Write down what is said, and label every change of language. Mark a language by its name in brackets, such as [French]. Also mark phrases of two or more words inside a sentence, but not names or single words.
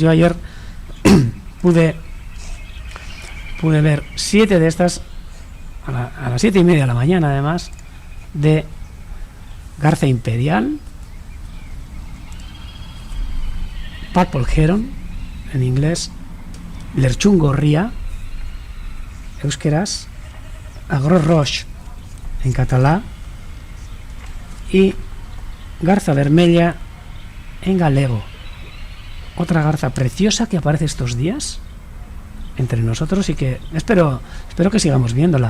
[Spanish] Yo ayer pude ver 7 de estas a las 7:30 de la mañana, además, de garza imperial, [English] purple heron [Spanish] en inglés, [Basque] lerchun gorria, euskeraz, [Catalan] agro roche [Spanish] en catalá y [Galician] garza vermella [Spanish] en galego. Otra garza preciosa que aparece estos días entre nosotros y que espero que sigamos viéndola.